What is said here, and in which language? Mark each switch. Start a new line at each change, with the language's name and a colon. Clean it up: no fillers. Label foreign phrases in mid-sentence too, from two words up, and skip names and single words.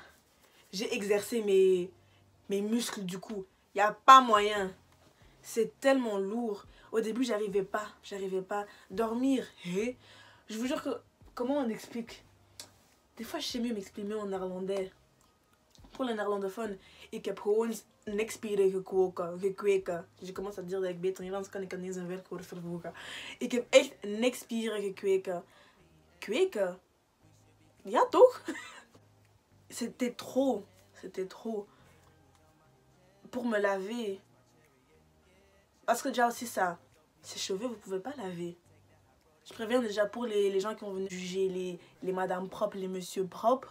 French: J'ai exercé mes muscles du cou. Il n'y a pas moyen. C'est tellement lourd. Au début, j'arrivais pas. Dormir. Et je vous jure que... Comment on explique? Des fois, je sais mieux m'exprimer en néerlandais. Pour les néerlandophones,
Dutch: ik heb gewoon niks spieren gekweken.
French: Je commence à dire
Dutch: dat ik beter Nederlands kan. Ik kan niet eens een werkwoord vervoegen. Ik heb echt niks spieren gekweken. Kweken? Ja, toch?
French: C'était trop. Pour me laver. Parce que déjà aussi ça, ces cheveux, vous pouvez pas laver. Je préviens déjà pour les gens qui vont venir juger les madames propres, les messieurs propres.